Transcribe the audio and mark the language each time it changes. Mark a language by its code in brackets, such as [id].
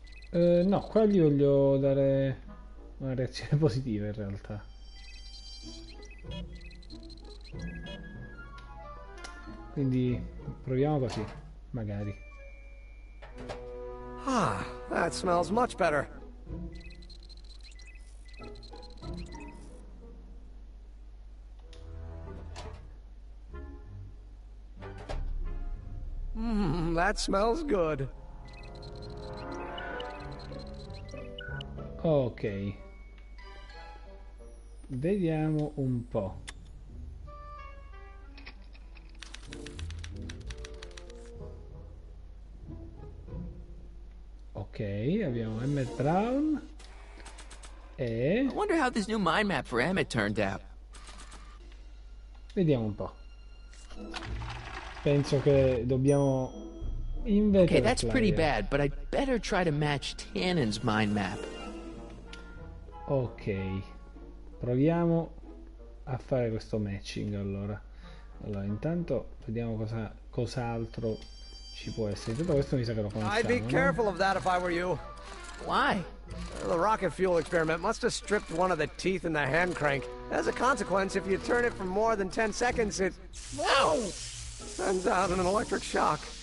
[it] No, qua gli voglio dare una reazione positiva in realtà. Quindi proviamo così, magari. [en] Ah, that smells much better. That smells good. [it] Ok. Vediamo un po'. Ok, abbiamo Emmett Brown e... [en] I wonder how this new mind map for Emmett turned out. [it] Vediamo un po'. Penso che dobbiamo invertire. [en] Okay, that's pretty bad, but I'd better try to match Tannen's mind map. [it] Ok, proviamo a fare questo matching allora. Allora, intanto vediamo cos'altro ci può essere. Tutto questo mi sa che lo conosciamo. [en] I'd be careful of that if I were you. Why? The rocket fuel experiment must have stripped one of the teeth in the hand crank. As a consequence, if you turn it for more than 10 seconds, it... Ow! Sends out an electric shock.